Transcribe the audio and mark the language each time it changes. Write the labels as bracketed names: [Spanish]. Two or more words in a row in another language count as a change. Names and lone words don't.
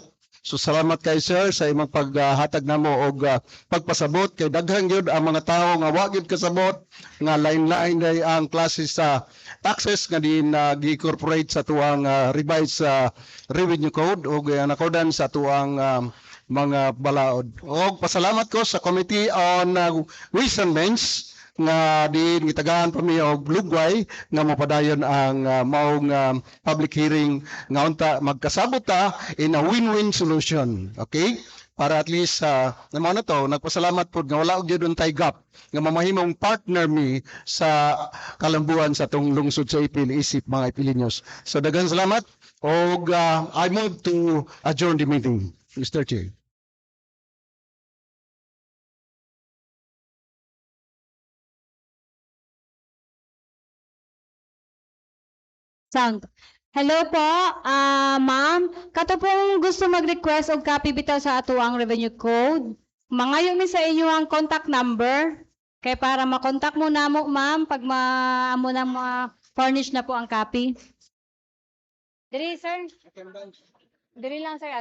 [Cebuano] So salamat kay sir sa imong paghatag namo og pagpasabot kay daghan gyud ang mga tawo nga wa gyud kasabot nga lain-lain day ang klase sa taxes nga din gi-incorporate sa tuang [English] revised revenue code [Cebuano] ug nakodan sa tuang mga balaod. Og pasalamat ko sa Committee on Ways and Means nga din gitagaan pa mi og lugway nga mapadayon ang maong [English] public hearing [Cebuano] nga unta magkasabot ta [English] in a win-win solution. [Cebuano] Okay? Para at least naman na to, nagpasalamat po nga wala og gyud untay gap nga mamahimong partner mi sa kalambuan sa tong lungsod sa Ipil isip mga Ipilinyos. So daghang salamat og [English] I move to adjourn the meeting, Mr. Chair. [Cebuano] Sound. Hello po, ma'am. Kato pong gusto mag-request og copy bitaw sa ato ang [English] revenue code. [Cebuano] Mangayo mi sa inyo ang contact number. Kay para makontak mo na mo, ma'am, pag amo na ma-furnish na po ang copy. Diri, sir. Diri lang, sir.